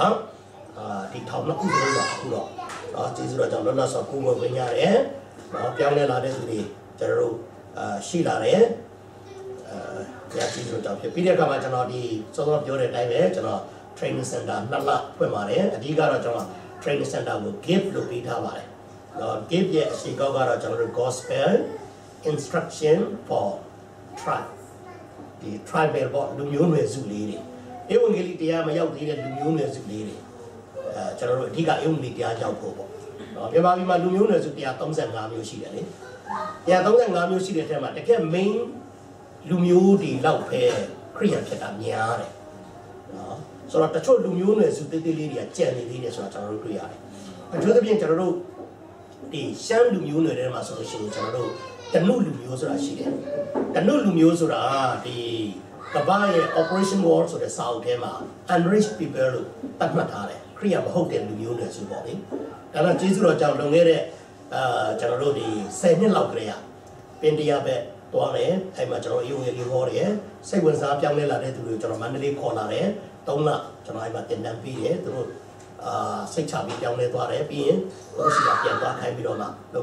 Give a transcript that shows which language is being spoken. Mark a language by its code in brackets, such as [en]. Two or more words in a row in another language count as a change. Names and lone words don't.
[my] င့်ဒီထောင်နှစ်ခုစလုံးကအခုတော့ကျေးဇူးတော်ကြောင့်လောလောဆယ်ကိုယ်ကိုဝင်ရတယ်ပြောင်းလဲလာတဲ့သူတွေကျွန်တော်တို့ရှိလာတယ်ဘုရားကျေးဇူးတော်ကြောင့်ဖြစ်ပြီးတဲ့အခါမှာကျွန်တော်ဒီစောစောပြော တဲ့အတိုင်းပဲကျွန်တော် [en] training center [my] နှစ်လဖွင့်ပါတယ်အဓိကတော့ကျွန်တော် [en] training center [my] ကို give လို့ပေးထားပါတယ်give ရဲ့အစီအကောက်ကတော့ကျွန်တော်တို့ [en] gospel instruction for tribe [my] ဒီ tribal ပေါ့လူမျိုးနွယ်စုလေးတွေဧဝံဂေလိတရားမရောက်သေးတဲ့လူမျိုးနွယ်စုလေး တွေကျွန်တော်တို့အဓိကဧဝံဂေလိတရားရောက်ဖို့ပေါ့မြန်မာပြည်မှာလူမျိုးနွယ်စု135မျိုးရှိတယ်လေ135မျိုးရှိတဲ့ထဲမှာတကယ် main လူမျိုးတွေလောက်ပဲခရိယန်ဖြစ်တာများတယ်နော်ဆိုတော့တချို့လူမျိုးနွယ်စုတေးသေးလေးတွေကကြံနေသေးတယ်ဆိုတာကျွန်တော်တို့တွေ့ရတယ်အထူးသဖြင့်ကျွန်တော်တို့ဒီရှမ်းလူမျိုးနွယ်ထဲမှာဆိုလို့ရှိရင်ကျွန်တော်တို့တနုလူမျိုးဆိုတာရှိတယ်တနုလူမျိုးဆိုတာဒီ ကဘာရဲ့ [en] operation wall [my] ဆိုတဲ့စာအုပ်ထဲမှာ [en] unreached people [my] လို့သတ်မှတ်ထားတယ်ခရိယာမဟုတ်တဲ့လူမျိုးတွေဆိုပေါ့လေဒါတော့ကျေးဇူးတော်ကြောင့်လွန်ခဲ့တဲ့ကျွန်တော်တို့ဒီ10နှစ်လောက်ကလေးပင်တရားပဲတွားတယ်အဲ့မှာကျွန်တော်ရုံရည်လေးဟောတယ်စိတ်ဝင်စားပြောင်းလဲလာတဲ့သူတွေကိုကျွန်တော်မန္တလေးခေါ်လာတယ်3လကျွန်တော်အဲ့မှာတင်တန်းပြီးတယ်သူတို့စိတ်ချပြီးပြောင်းလဲသွားတယ်ပြီးရင်သူတို့စီကပြန်သွားခိုင်းပြီးတော့မှလောက်